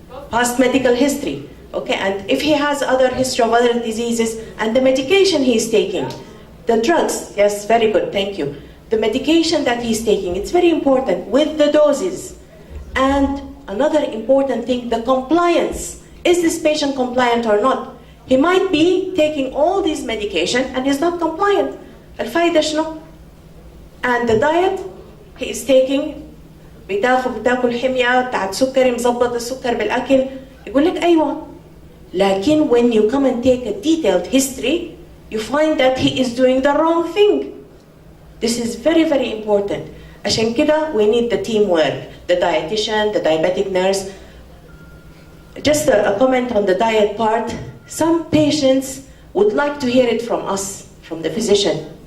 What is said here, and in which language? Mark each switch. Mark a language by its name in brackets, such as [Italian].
[English] Past medical history. Okay, and if he has other history of other diseases and the medication he's taking, the drugs, yes, very good, thank you. The medication that he's taking, it's very important with the doses. And another important thing, the compliance. Is this patient compliant or not? He might be taking all these medication and he's not compliant. [Arabic] الفايدة شنو؟ [English] And the diet he is taking, [Arabic] بتاكل حمية بتاعت سكري مظبط السكر بالأكل، يقول لك أيوة. لكن [English] when you come and take a detailed history, you find that he is doing the wrong thing. This is very, very important. [Arabic] عشان كده [English] we need the teamwork, the dietitian, the diabetic nurse. Just a comment on the diet part. Some patients would like to hear it from us, from the physician.